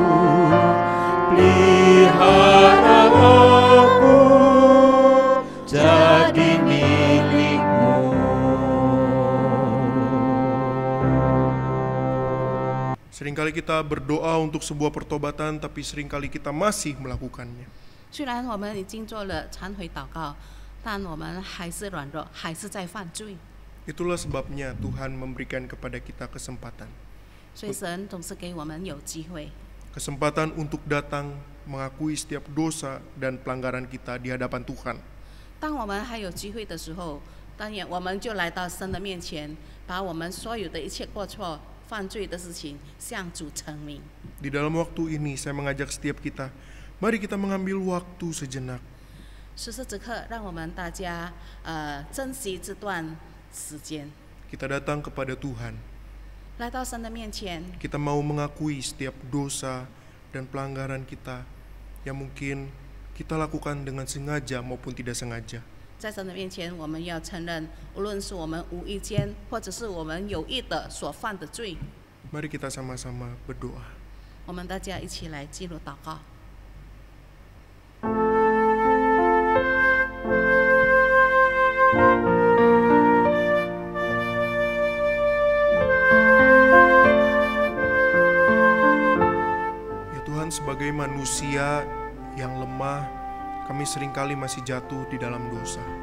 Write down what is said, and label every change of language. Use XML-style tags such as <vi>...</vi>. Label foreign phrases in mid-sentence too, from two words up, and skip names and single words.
<id>Pelihara aku jadi milik-Mu. Seringkali kita berdoa untuk sebuah pertobatan, tapi seringkali kita masih melakukannya.</id> <zh>虽然我们已经做了忏悔祷告，但我们还是软弱，还是在犯罪。</zh> <id>Itulah sebabnya Tuhan memberikan kepada kita kesempatan.</id> <zh>所以神总是给我们有机会，</zh> <id>Kesempatan untuk datang mengakui setiap dosa dan pelanggaran kita di hadapan Tuhan.</id> <zh>当我们还有机会的时候，当然我们就来到神的面前，把我们所有的一切过错、犯罪的事情向主陈明。</zh> <id>Di dalam waktu ini saya mengajak setiap kita, mari kita mengambil waktu sejenak.</id> <zh>此时此刻，让我们大家珍惜这段时间，</zh> <id>Kita datang kepada Tuhan.</id> <zh>来到神的面前，</zh> <id>Kita mau mengakui setiap dosa dan pelanggaran kita yang mungkin kita lakukan dengan sengaja maupun tidak sengaja.</id> <zh>在神的面前，我们要承认，无论是我们无意间，或者是我们有意的所犯的罪，</zh> <id>Mari kita sama-sama berdoa.</id> <zh>我们大家一起来进入祷告。</zh> <id>Sebagai manusia yang lemah, kami seringkali masih jatuh di dalam dosa.</id>